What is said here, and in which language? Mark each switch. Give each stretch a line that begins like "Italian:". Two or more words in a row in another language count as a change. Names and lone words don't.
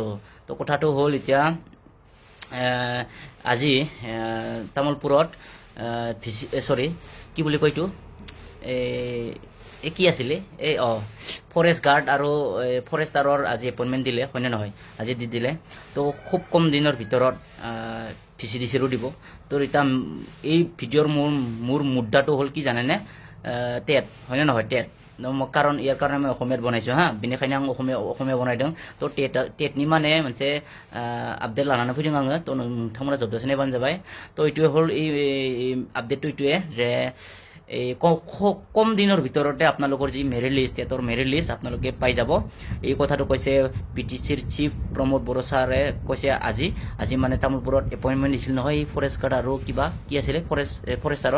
Assamese: তো কথাটো হ'ল এতিয়া আজি তামোলপুৰত চৰি কি বুলি কয় এইটো কি আছিলে এই ফৰেষ্ট গাৰ্ড আৰু ফৰেষ্টাৰৰ আজি এপইণ্টমেণ্ট দিলে হয়নে নহয়, আজি দি দিলে। তো খুব কম দিনৰ ভিতৰত VCDCৰো দিব। তো এতিয়া এই ভিডিঅ'ৰ মোৰ মুদ্দাটো হ'ল কি জানেনে, টেট হয়নে নহয়, টেট কাৰণ ইয়াৰ কাৰণে মই অসমীয়াত বনাইছোঁ হা,
Bodo: बेनिखायनो आं অসমীয়া বনাইদों। তো টেটनि माने मोनसे আপডেট लानानै फैदों आङो। তো नोंथांमोना जोबजासे नायबानो जाबाय।
Assamese: তো এইটোৱে হ'ল এই আপডেটটো এইটোৱে যে এই কম দিনৰ ভিতৰতে আপোনালোকৰ যি মেৰিট লিষ্ট, টেটৰ মেৰিট লিষ্ট আপোনালোকে পাই যাব। এই কথাটো কৈছে PTCৰ চিফ প্ৰমোদ বড়ো ছাৰে কৈছে আজি মানে তামোলপুৰত এপইণ্টমেণ্ট দিছিল নহয় এই ফৰেষ্ট গাৰ্ড আৰু কিবা কি আছিলে ফৰেষ্টাৰৰ।